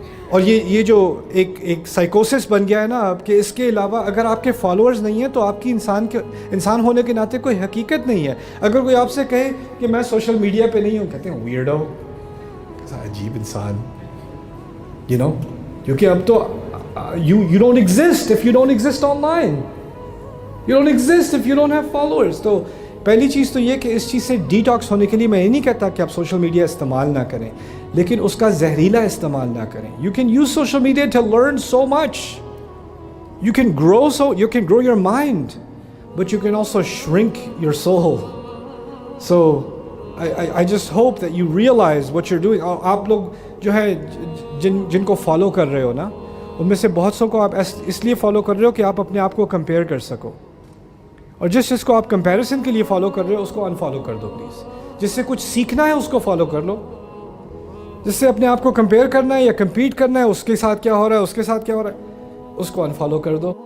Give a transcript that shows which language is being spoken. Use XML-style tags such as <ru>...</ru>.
<ur>اور یہ جو ایک سائیکوسس بن گیا ہے نا اب، کہ اس کے علاوہ اگر آپ کے فالوورز نہیں ہیں تو آپ کی انسان ہونے کے ناطے کوئی حقیقت نہیں ہے۔ اگر کوئی آپ سے کہے کہ میں سوشل میڈیا پہ نہیں ہوں، کہتے ہیں ویئرڈو، عجیب انسان، یو نو، کیونکہ اب تو</ur> <en>you don't exist if you don't exist online. You don't exist if you don't have followers.</en> <ur>تو پہلی چیز تو یہ کہ اس چیز سے ڈی ٹاکس ہونے کے لیے میں یہ نہیں کہتا کہ آپ سوشل میڈیا استعمال نہ کریں، لیکن اس کا زہریلا استعمال نہ کریں۔</ur> <en>You can use social media to learn so much. You can grow your mind, but you can also shrink your soul. So I just hope that you realize what you're doing.</en> <ur>اور آپ لوگ جو ہے جن کو follow کر رہے ہو نا، ان میں سے بہت سو کو آپ اس لیے فالو کر رہے ہو کہ آپ اپنے آپ کو کمپیئر کر سکو، اور جس کو آپ کمپیریسن کے لیے فالو کر رہے ہو اس کو انفالو کر دو پلیز۔ جس سے کچھ سیکھنا ہے اس کو فالو کر لو، جس سے اپنے آپ کو کمپیئر کرنا ہے یا کمپیٹ کرنا ہے، اس کے ساتھ کیا ہو رہا ہے، اس کے ساتھ کیا ہو رہا ہے، اس کو انفالو کر دو۔</ur>